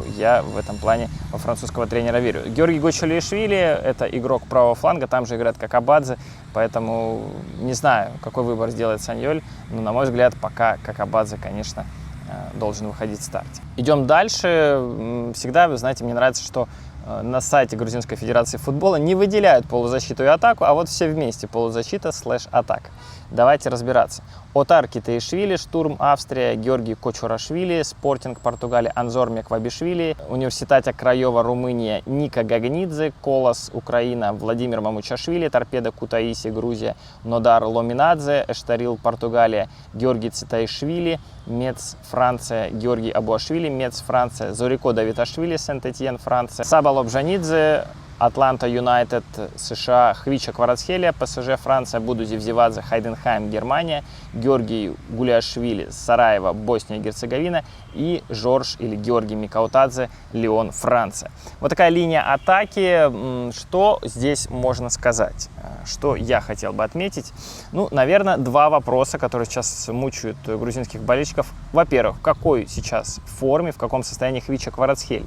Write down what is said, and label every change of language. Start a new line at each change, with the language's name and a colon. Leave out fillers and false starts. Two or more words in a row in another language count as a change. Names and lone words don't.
Russian: Я в этом плане во французского тренера верю. Георгий Гочулишвили – это игрок правого фланга, там же играет Какабадзе, поэтому не знаю, какой выбор сделает Саньоль, но, на мой взгляд, пока Какабадзе, конечно, должен выходить в старте. Идем дальше. Всегда, вы знаете, мне нравится, что на сайте Грузинской Федерации футбола не выделяют полузащиту и атаку, а вот все вместе полузащита / атака. Давайте разбираться. Отар Китаишвили, Штурм Австрия, Георгий Кочурашвили, Спортинг Португалия, Анзор Меквабишвили, Университатя Краева Румыния, Ника Гагнидзе, Колос Украина, Владимир Мамучашвили, Торпедо Кутаиси Грузия, Нодар Ломинадзе, Эштарил Португалия, Георгий Цитаишвили, Мец Франция, Георгий Абуашвили, Мец Франция, Зорико Давиташвили, Сент-Этьен Франция, Саба Лобжанидзе, Атланта Юнайтед, США, Хвича Кварацхелия, ПСЖ Франция, Буду Зевзевадзе, Хайденхайм Германия, Георгий Гуляшвили, Сараево, Босния и Герцеговина и Жорж или Георгий Микаутадзе, Лион, Франция. Вот такая линия атаки. Что здесь можно сказать? Что я хотел бы отметить? Наверное, 2 вопроса, которые сейчас мучают грузинских болельщиков. Во-первых, в какой сейчас форме, в каком состоянии Хвича Кварацхелия?